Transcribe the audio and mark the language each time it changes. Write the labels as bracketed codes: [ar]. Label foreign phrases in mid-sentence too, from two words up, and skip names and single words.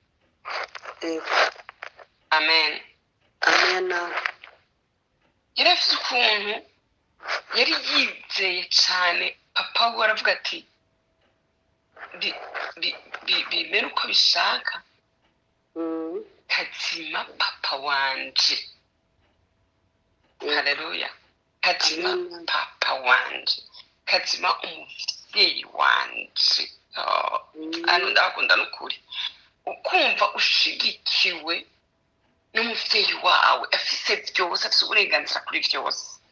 [rn] Amen. yari afite ukuntu yari yizeye cyane papa we, aravuga ati bimera uko bishaka, kazima papa wanje. Haleluya. kazima papa wanje, kazima umubyeyi wanje. hano ndakunda n'ukuri ukumva ushigikiwe n'umubyeyi wawe, afise byose, afise uburenganzira kuri byose.